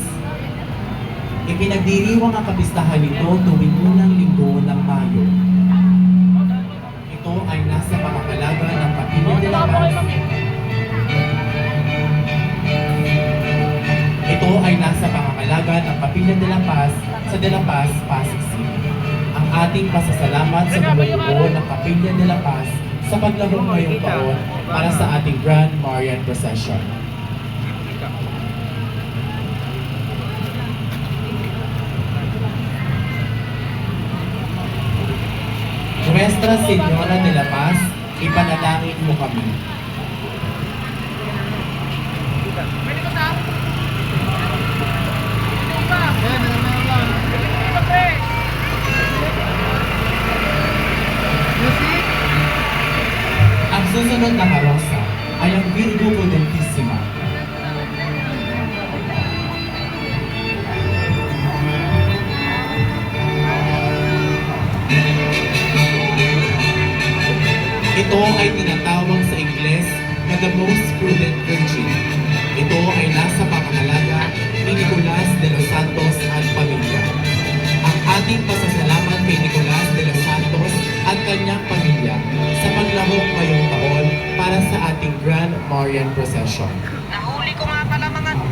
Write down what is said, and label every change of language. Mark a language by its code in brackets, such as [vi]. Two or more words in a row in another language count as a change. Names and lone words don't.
[tl] Ipinagdiriwang ang kapistahan nito tuwing unang linggo ng Mayo. Ito ay nasa pangangalaga ng Kapilya de la Paz. Ito ay nasa pangangalaga ng Kapilya de la Paz sa De La Paz, Pasig City. Ang ating pasasalamat sa bumubuo ng Kapilya de la Paz sa paglahok ngayong taon para sa ating Grand Marian Procession. [es] Nuestra Señora de la Paz, [tl] ipanalangin mo kami. Ang susunod na karosa ay ang Virgo Prudentissima. Ito ay tinatawag sa Ingles na [en] the most prudent virgin. [tl] Ito ay nasa pangangalaga ni Nicolas de los Santos at pamilya. Ang ating pasasalamat kay Nicolas de los Santos at kanyang pamilya sa paglahok ngayong taon para sa ating Grand Marian Procession. Nahuli ko nga pala mga...